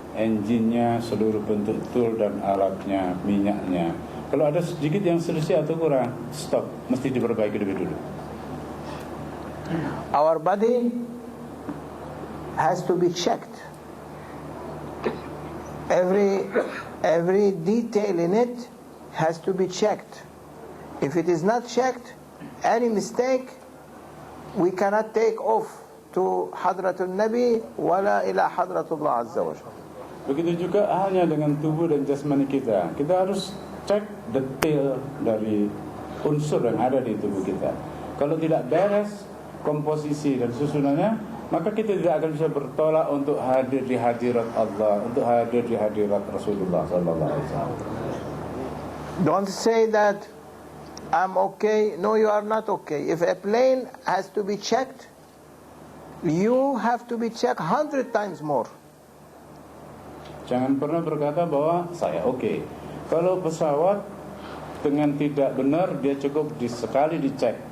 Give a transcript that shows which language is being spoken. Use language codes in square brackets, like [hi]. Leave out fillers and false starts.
[id] Engine-nya, seluruh bentuk tool dan alatnya, minyaknya. Kalau ada sedikit yang selisih atau kurang, stop, mesti diperbaiki lebih dulu. [en] Our body has to be checked. Every detail in it has to be checked. If it is not checked, any mistake, we cannot take off to [ar] Hadratul Nabi wala ila Hadratullah Azza wa Jalla. [id] Begitu juga hanya dengan tubuh dan jasmani kita. Kita harus cek detail dari unsur yang ada di tubuh kita. Kalau tidak beres komposisi dan susunannya, maka kita tidak akan bisa bertolak untuk hadir di hadirat Allah, untuk hadir di hadirat Rasulullah [ar] sallallahu alaihi wasallam. [en] Don't say that I'm okay. No, you are not okay. If a plane has to be checked, you have to be checked 100 times more. [id] Jangan pernah berkata bahwa saya oke. Kalau pesawat dengan tidak benar, dia cukup sekali dicek.